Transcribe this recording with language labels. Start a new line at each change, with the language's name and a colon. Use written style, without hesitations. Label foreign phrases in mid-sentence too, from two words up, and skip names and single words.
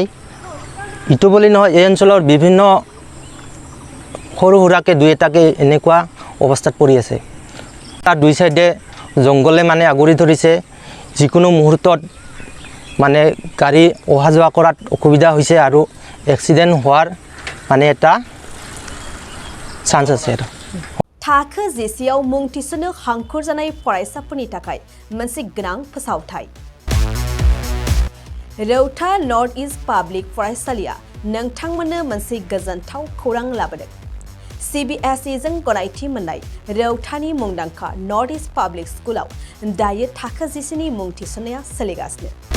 Assamese: ইটো বুলি নহয়, এই অঞ্চলৰ বিভিন্ন সৰু সুৰাকৈ 2-এটাকৈ এনেকুৱা অৱস্থাত পৰি আছে। তাৰ 2 চাইডে জংঘলে মানে আগুৰি ধৰিছে। যিকোনো মুহূৰ্তত মানে গাড়ী অহা যোৱা কৰাত অসুবিধা হৈছে আৰু এক্সিডেণ্ট হোৱাৰ মানে এটা চান্স আছে।
Bodo: थाखो जिसेयाव मुं थिसननो हांखुर जानाय फरायसाफोरनि थाखाय मोनसे गोनां फोसावथाय। रौता नर्थ इस्ट पाब्लिक फरायसालिया नोंथांमोननो मोनसे गोजोनथाव खौरां लाबोदों। CBSE जों गनायथि मोननाय रौतानि मुंदांखा नर्थ इस्ट पाब्लिक स्कुलाव दायो थाखो 10नि मुं थिसननाया सोलिगासिनो।